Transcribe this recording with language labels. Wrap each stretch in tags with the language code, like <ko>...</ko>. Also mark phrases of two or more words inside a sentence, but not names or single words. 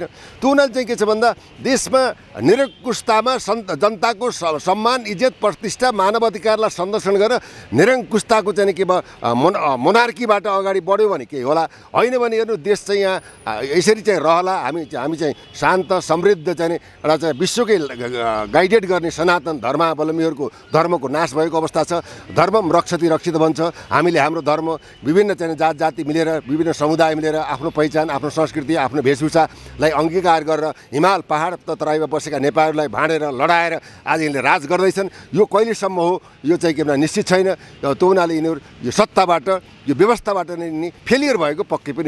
<ne>त्यो उनीहरूले चाहिँ के छ भन्दा देशमा निरङ्कुशतामा जनताको सम्मान, इज्जत, प्रतिष्ठा, मानव अधिकारलाई संरक्षण गरेर निरङ्कुशताको चाहिँ के मोनार्कीबाट अगाडि बढ्यो भने केही होला। होइन भने हेर्नु देश चाहिँ यहाँ यसरी चाहिँ रहला। हामी चाहिँ शान्त समृद्ध चाहिँ एउटा चाहिँ विश्वकै गाइडेड गर्ने सनातन धर्मावलम्बीहरूको धर्मको नाश भएको अवस्था छ।</ne> <sa>धर्म रक्षति रक्षित भन्छ।</sa> <ne>हामीले हाम्रो धर्म विभिन्न चाहिँ जात जाति मिलेर, विभिन्न समुदाय मिलेर आफ्नो पहिचान, आफ्नो संस्कृति, आफ्नो वेशभूषालाई अङ्गीकार गरेर हिमाल पहाड तराईमा बसेका नेपालीहरूलाई भाँडेर लडाएर आज यिनले राज गर्दैछन्। यो कहिलेसम्म हो यो चाहिँ के भन्दा निश्चित छैन। त्यो हुनाले यिनीहरू यो सत्ताबाट, यो व्यवस्थाबाट नै फेलियर भएको पक्कै पनि हो।</ne>